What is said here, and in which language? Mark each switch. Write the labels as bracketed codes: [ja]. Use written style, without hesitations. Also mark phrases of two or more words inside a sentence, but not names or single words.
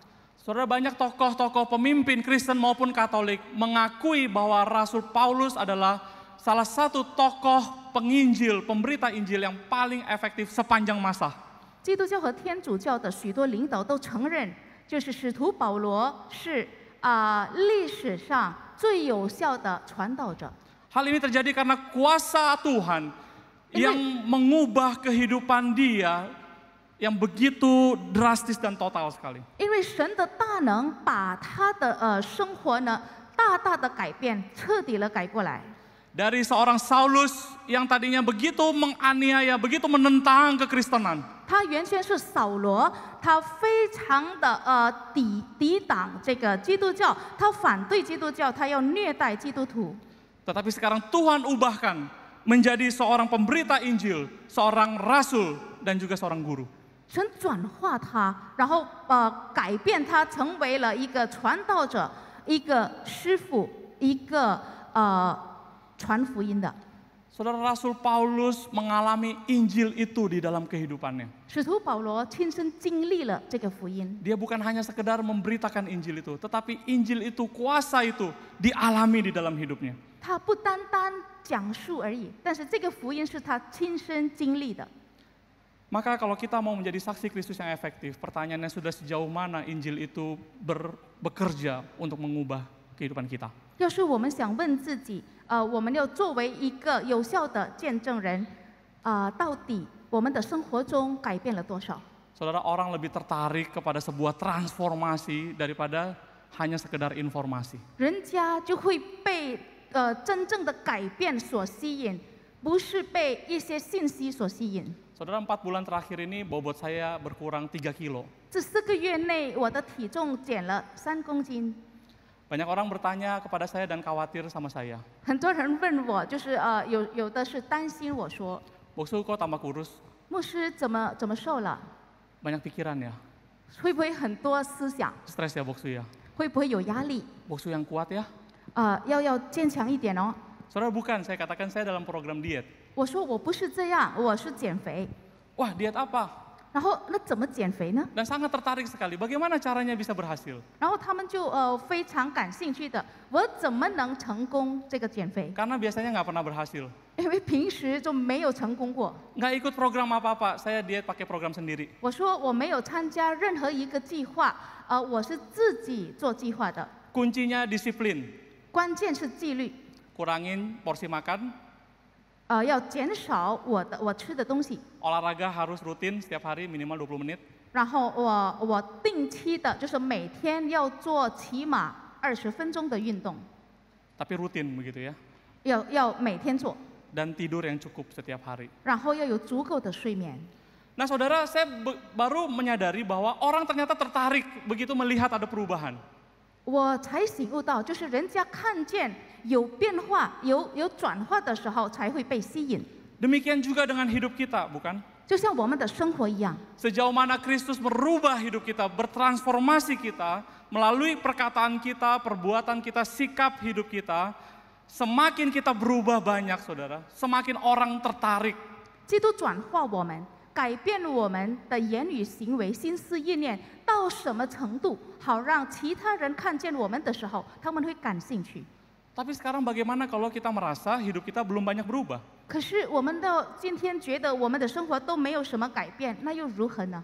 [id] Saudara, banyak tokoh-tokoh pemimpin Kristen maupun Katolik mengakui bahwa Rasul Paulus adalah salah satu tokoh penginjil, pemberita Injil yang paling efektif sepanjang masa. [zh] 基督教和天主教的许多领导都承认，就是使徒保罗是历史上最有效的传道者。 [id] Hal ini terjadi karena kuasa Tuhan yang mengubah kehidupan dia yang begitu drastis dan total sekali. [zh] 因为神的大能把他的生活呢大大的改变，彻底的改过来。 [id] Dari seorang Saulus yang tadinya begitu menganiaya, begitu menentang kekristenan. [zh] 他原先是扫罗，他非常的抵挡这个基督教，他反对基督教，他要虐待基督徒。 [id] Tetapi sekarang Tuhan ubahkan menjadi seorang pemberita Injil, seorang rasul dan juga seorang guru. [zh] 神转化他，然后改变他，成为了一个传道者，一个师傅，一个传福音的。 [id] Saudara, Rasul Paulus mengalami Injil itu di dalam kehidupannya. [zh] 使徒保罗亲身经历了这个福音， [id] Dia bukan hanya sekedar memberitakan Injil itu, tetapi Injil itu, kuasa itu dialami di dalam hidupnya. [zh] 他不单单讲述而已，但是这个福音是他亲身经历的。 [id] Maka kalau kita mau menjadi saksi Kristus yang efektif, pertanyaannya sudah sejauh mana Injil itu bekerja untuk mengubah kehidupan kita. [zh] 要是我们想问自己，我们要作为一个有效的见证人，到底我们的生活中改变了多少？ [id] Saudara, orang lebih tertarik kepada sebuah transformasi daripada hanya sekedar informasi. [zh] 人家就会被真正的改变所吸引，不是被一些信息所吸引。 [id] Saudara, 4 bulan terakhir ini bobot saya berkurang 3 kilo. [zh] 这4个月内，我的体重减了3公斤。 [id] Banyak orang bertanya kepada saya dan khawatir sama saya. [zh] 很多人问我，就是有的是担心我说， [id] Boksu, kok tambah kurus? [zh] 牧师怎么瘦了？ [id] Banyak pikiran ya? [zh] 会不会很多思想？ [id] Stres ya Boksu ya? [zh] 会不会有压力？ [id] Boksu yang kuat ya? [zh] 要坚强一点哦。 [id] Saudara, bukan, saya katakan saya dalam program diet. [zh] 我说我不是这样，我是减肥。 [id] Wah, diet apa? [zh] 然后那怎么减肥呢？ [id] Dan sangat tertarik sekali, bagaimana caranya bisa berhasil? [zh] 然后他们就非常感兴趣的，我怎么能成功这个减肥？ [id] Karena biasanya nggak pernah berhasil. [zh] 因为平时就没有成功过。 [id] Nggak ikut program apa-apa, saya diet pakai program sendiri. [zh] 我说我没有参加任何一个计划，我是自己做计划的。 [id] Kuncinya disiplin, [zh] 关键是纪律， [id] kurangin porsi makan, [zh] 要减少我吃的东西， [id] olahraga harus rutin setiap hari minimal 20 menit. [zh] 然后我定期的，就是每天要做起码20分钟的运动， [id] Tapi rutin begitu ya. [zh] 要每天做， [id] Dan tidur yang cukup setiap hari. [zh] 然后要有足够的睡眠。 [id] Nah saudara, saya baru menyadari bahwa orang ternyata tertarik begitu melihat ada perubahan. [zh] 我才醒悟到，就是人家看见有变化、有转化的时候，才会被吸引。 [id] Demikian juga dengan hidup kita, bukan? [zh] 就像我们的生活一样， [id] Sejauh mana Kristus merubah hidup kita, bertransformasi kita, melalui perkataan kita, perbuatan kita, sikap hidup kita, semakin kita berubah banyak saudara, semakin orang tertarik. [zh] 基督转化我们，改变我们的言语、行为、心思、意念到什么程度，好让其他人看见我们的时候，他们会感兴趣。 [id] Tapi sekarang bagaimana kalau kita merasa hidup kita belum banyak berubah? [zh] 可是我们到今天觉得我们的生活都没有什么改变，那又如何呢？